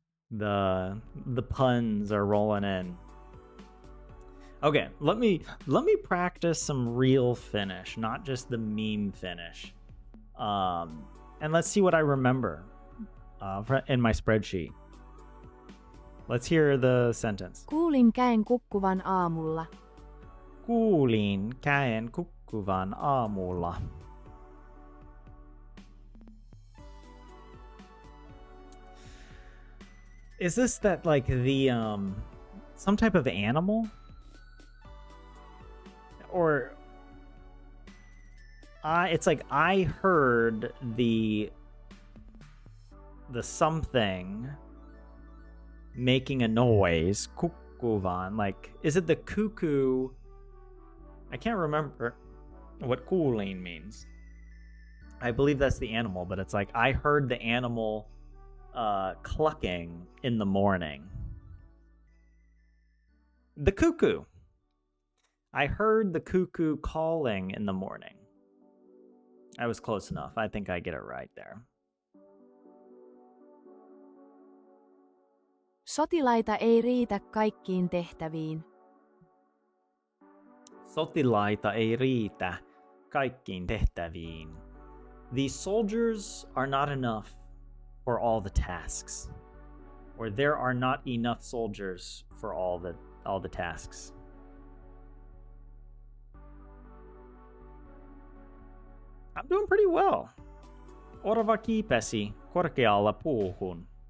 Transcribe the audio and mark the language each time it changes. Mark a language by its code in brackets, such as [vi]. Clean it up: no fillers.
[en] The puns are rolling in. Okay, let me practice some real Finnish, not just the meme Finnish. And let's see what I remember in my spreadsheet. Let's hear the sentence. [fi] Kuulin käen kukkuvan aamulla. Kuulin käen kukkuvan aamulla. [en] Is this that like the some type of animal? Or it's like I heard the something making a noise, kukkuvan. Like, is it the cuckoo? I can't remember what kuulin means. I believe that's the animal, but it's like I heard the animal clucking in the morning. The cuckoo. I heard the cuckoo calling in the morning. I was close enough. I think I get it right there. [fi] Sotilaita ei riitä kaikkiin tehtäviin. Sotilaita ei riitä kaikkiin tehtäviin. [en] The soldiers are not enough for all the tasks. Or there are not enough soldiers for all the tasks. I'm doing pretty well. [fi] Orava kiipesi korkealla puuhun.